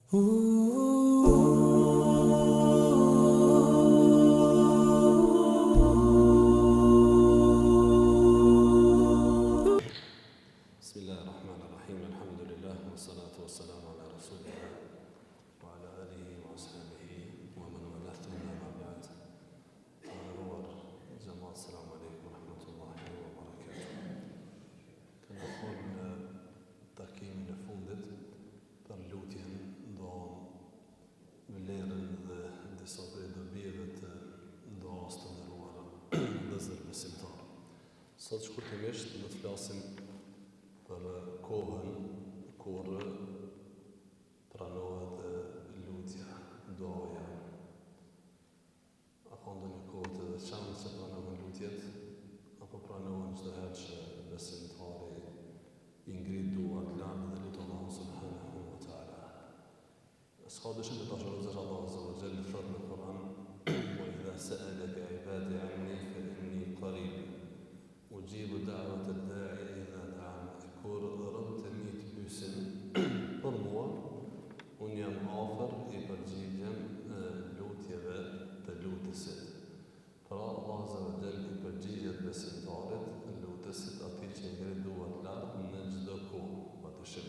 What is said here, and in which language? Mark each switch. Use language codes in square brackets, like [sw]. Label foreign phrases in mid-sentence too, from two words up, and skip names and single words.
[ar] بسم الله الرحمن الرحيم. الحمد لله والصلاة والسلام على رسول الله وعلى آله وأصحابه ومن والاه ثم بعد. السلام عليكم ورحمة الله وبركاته. [sq] Këna folë në takimin e fundit për lutjen vlerën dhe disa prej dobijeve të duas të nderuara vëllezër besimtar. Sot shkurtimisht do të flasim për kohën kur pranohet lutja, duaja. A ka ndonjë kohë të veçantë që pranohen lutjet, apo pranohen çdo herë që besimtari i ngrit duart lart dhe lut Allahun [ar] سبحانه وتعالى. [sq] S'ka dyshim të dashurojë Allahu [ar] عز وجل [sq] thot në Kur'an: [ar] "وإذا سألك عبادي عني فإني قريب أجيب دعوة الداع إذا دعان." [sq] Kur robët e mi të pyesin për mua, unë jam afër i përgjigjem lutjeve të lutësit. Pra Allah [ar] عز وجل [sq] i përgjigjet besimtarit, lutësit, atij që ngrit duart lart në çdo kohë, patyshim.